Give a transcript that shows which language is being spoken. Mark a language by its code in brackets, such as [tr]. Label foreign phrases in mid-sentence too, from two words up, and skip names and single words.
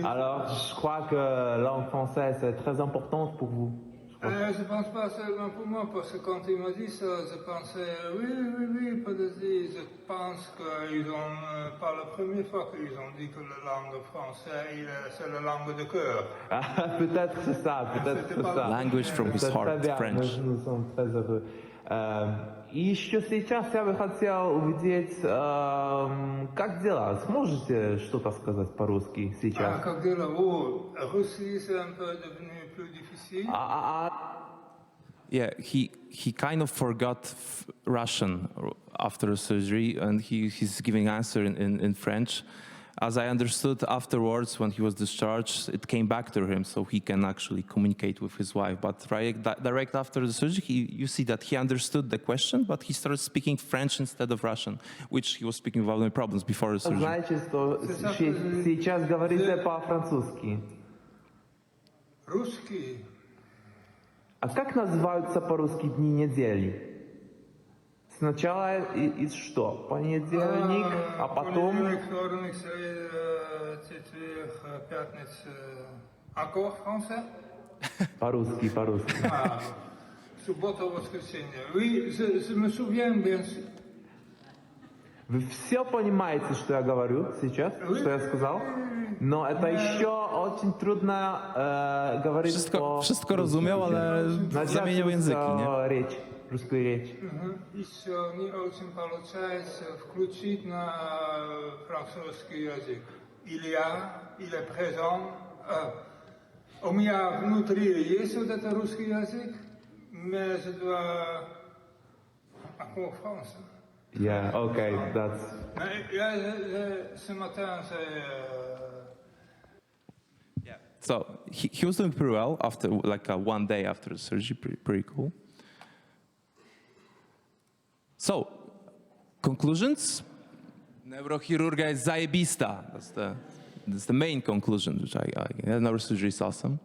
[fr] Alors, je crois que la langue française est très importante pour vous. Je ne pense pas seulement pour moi, parce que quand il m'a dit ça, je pensais, oui, pathology. Je pense qu'ils ont, pas la première fois qu'ils ont dit que la langue française, c'est la langue de cœur. Peut-être c'est ça, [en] Language from his Это heart, [fr] très bien, French. nous sommes très heureux. [ru] И еще сейчас я бы хотел увидеть, как дела? Сможете что-то сказать по-русски сейчас? [fr] Как dire, Russie, c'est un peu devenu plus difficile. [en] Yeah, he kind of forgot Russian after surgery, and he's giving answer in French. As I understood afterwards, when he was discharged, it came back to him, so he can actually communicate with his wife. But direct after the surgery, you see that he understood the question, but he started speaking French instead of Russian, which he was speaking without any problems before the surgery. [ru] Значит, что сейчас говорите по-французски. Русский. А как называются по-русски дни недели? Сначала из что? Понедельник, а потом... Понедельник, вторник, среда, четверг, пятница. [fr] Encore français? [ru] По-русски. Суббота, воскресенье. [fr] Oui, je me souviens bien sûr. [ru] Вы все понимаете, что я говорю сейчас, что я сказал? Но это еще очень трудно говорить [pl] Wszystko rozumiał, ale zamieniał języki, nie? [ru] Русскую речь. Еще не очень получается включить на французский язык. [fr] Il est présent. [ru] У меня внутри есть вот это русский язык, [fr] mais je dois encore français. [en] Yeah, okay, that's... [fr] Ce matin, c'est... [en] So he was doing pretty well after, like one day after the surgery, pretty cool. So, conclusions? Neurochirurgia is zajebista. That's the main conclusion, which neurosurgery is awesome.